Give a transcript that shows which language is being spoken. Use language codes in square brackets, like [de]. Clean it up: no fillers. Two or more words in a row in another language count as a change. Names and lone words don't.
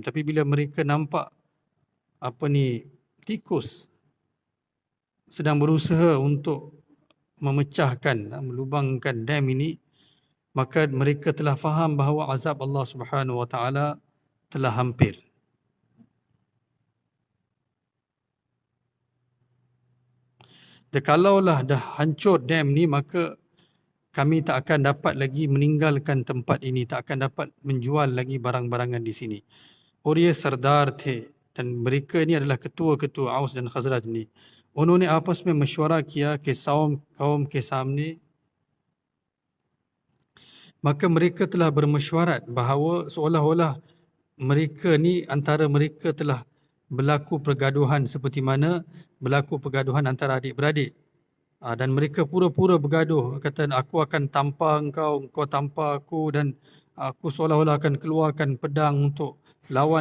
[ms] Tapi bila mereka nampak tikus sedang berusaha untuk memecahkan, melubangkan dam ini, maka mereka telah faham bahawa azab [ar] الله سبحانه وتعالى [ms] telah hampir. Dan kalaulah dah hancur dam ni, maka kami tak akan dapat lagi meninggalkan tempat ini, tak akan dapat menjual lagi barang-barangan di sini. [hi] और ये सरदार थे [ms] dan mereka ini adalah ketua-ketua Aus dan Khazraj ni. [hi] उन्होंने आपस में मशवरा किया कि कौम के सामने, [ms] maka mereka telah bermesyuarat bahawa seolah-olah mereka ni, antara mereka telah berlaku pergaduhan seperti mana berlaku pergaduhan antara adik-beradik. Dan mereka pura-pura bergaduh, kata aku akan tampar engkau, engkau tampar aku, dan aku seolah-olah akan keluarkan pedang untuk lawan